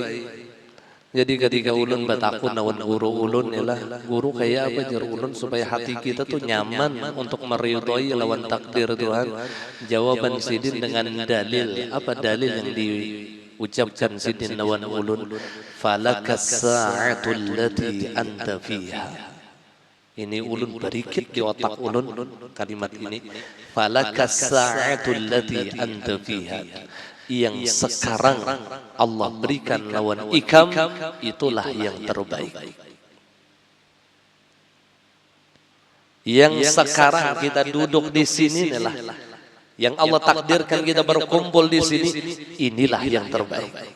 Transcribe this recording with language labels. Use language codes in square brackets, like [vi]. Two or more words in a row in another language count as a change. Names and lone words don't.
[bjn] Jadi ketika ulun batakun nawan guru ulun ialah guru kayak apa jar ulun supaya hati kita tuh nyaman untuk meridhoi lawan takdir Tuhan. Jawaban sidin dengan dalil. Apa dalil yang diucapkan sidin nawan ulun? [ar] Falakas sa'atul lati anta fiha. [bjn] Ini ulun berikit di otak ulun kalimat ini. [ar] Falakas sa'atul lati anta fiha. [bjn] yang sekarang Allah berikan lawan ikam, itulah yang terbaik. [id] Yang sekarang kita duduk di sini adalah yang Allah takdirkan kita berkumpul di sini, inilah yang terbaik.